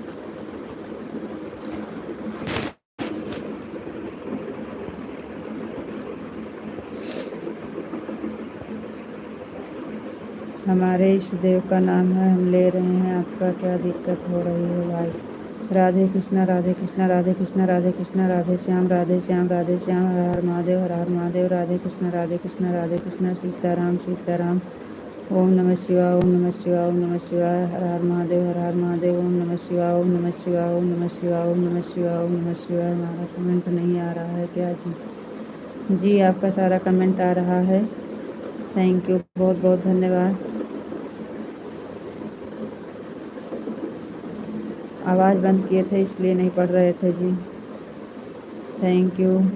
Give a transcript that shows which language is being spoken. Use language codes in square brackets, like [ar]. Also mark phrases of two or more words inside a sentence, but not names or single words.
[hi] हमारे इष्ट देव का नाम है, हम ले रहे हैं, आपका क्या दिक्कत हो रही है भाई? राधे कृष्णा राधे कृष्णा राधे कृष्णा राधे कृष्णा राधे श्याम राधे श्याम राधे श्याम। हर हर महादेव हर हर महादेव। राधे कृष्णा राधे कृष्णा राधे कृष्णा। सीताराम सीताराम। [sa] ओम नमः शिवाय ओम नमः शिवाय ओम नमः शिवाय। [hi] हर हर महादेव हर हर महादेव। [sa] ओम नमः शिवाय ओम नमः शिवाय ओम नमः शिवाय ओम नमः शिवाय ओम नमः शिवाय। [hi] हमारा कमेंट नहीं आ रहा है क्या जी? जी आपका सारा कमेंट आ रहा है। [en] thank you, [hi] बहुत बहुत धन्यवाद। आवाज़ बंद किए थे इसलिए नहीं पढ़ रहे थे जी। [en] thank you.